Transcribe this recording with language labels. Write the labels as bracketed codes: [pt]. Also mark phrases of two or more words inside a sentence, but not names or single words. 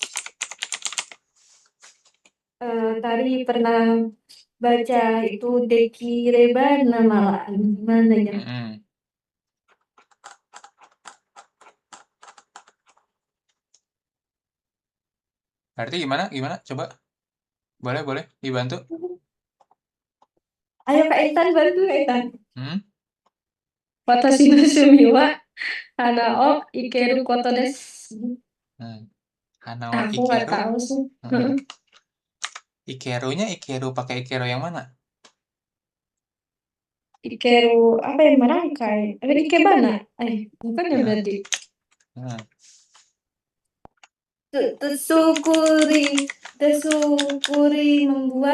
[id] Tadi pernah baca itu [ja] できれば [id] nama gimana ya? Mm-mm. Berarti gimana? Gimana? Coba. Boleh dibantu. Ayo Kak Intan bantu Kak Intan. Hmm? [ja] 私の趣味は花を生けることです. Hmm. Hanao [id] Aku nggak ikeru. tahu sih. Hmm. Ikerunya ikeru pakai ikeru yang mana? Ikeru apa yang merangkai? Ikebana? Bukan ya Nah. berarti. Hmm. Tersukuri membuat.